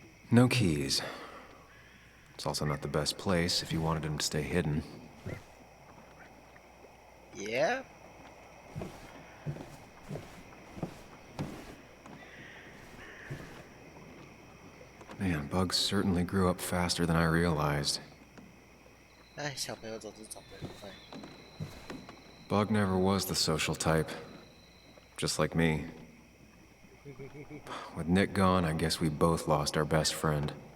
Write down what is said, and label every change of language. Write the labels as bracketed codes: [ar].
[en] No keys. It's also not the best place if you wanted him to stay hidden. Yeah? Man, Bug certainly grew up faster than I realized. [zh] 哎，小朋友总是长得很快。 [en] Bug never was the social type. Just like me. With Nick gone, I guess we both lost our best friend.